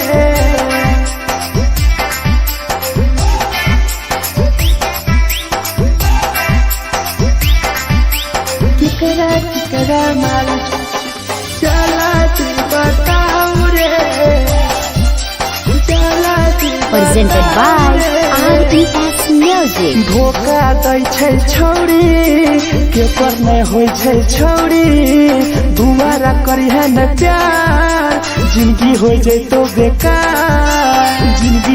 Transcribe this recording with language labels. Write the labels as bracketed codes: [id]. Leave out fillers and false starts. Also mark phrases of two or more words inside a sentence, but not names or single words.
[mai] केकरा माल जला दी बताऊ रे जला दी [en] Presented by RES Music. [mai] धोखा दै छै छौड़ी केकर नै होइ छै छौड़ी दुबारा करिहे न प्यार जिंदगी हो जैतो बेकार जिंदगी